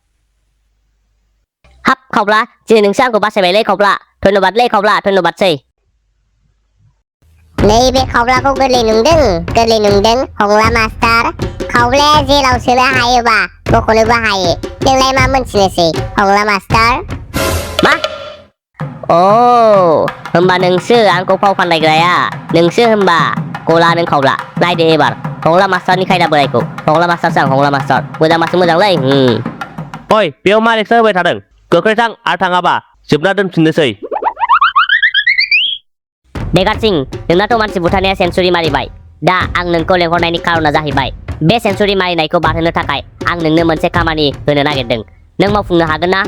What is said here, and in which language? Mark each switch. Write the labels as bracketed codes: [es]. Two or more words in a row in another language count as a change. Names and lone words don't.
[brx] हाब खावब्ला दिनै नोंसो आंखौ बासायबायलै खावब्ला धन्यबादलै खावब्ला धन्यबादसै नैबे खावब्लाखौ गोरलै नंदों हंला मास्टार खावब्लाया जेलाव सोनो हायोबा बख'नोबो हायो नोंलाय मा मोनथिनोसै हंला मास्टार मा अ होमबा नोंसो आंखौ फाव फान्दायग्राया नोंसो होमबा गला नों खावब्ला नायदो एबार hwnna masterनि खायदा बोरायखौ hwnna master hwnna master मोजां मासि मोजांलै ओइ बेयाव मा लेक्सार होबाय थादों गोख्रै थां आरो थाङाबा जोबना दोनफिननोसै देगारसिं नोंनाथ' मानसि बुथारनाया सेन्सुरि मारिबाय दा आं नोंखौ लेंहरनायनि खारना जाहैबाय बे सेन्सुरि मारिनायखौ बारहोनो थाखाय आं नोंनो मोनसे खामानि होनो नागिरदों नों मावफुंनो हागोन ना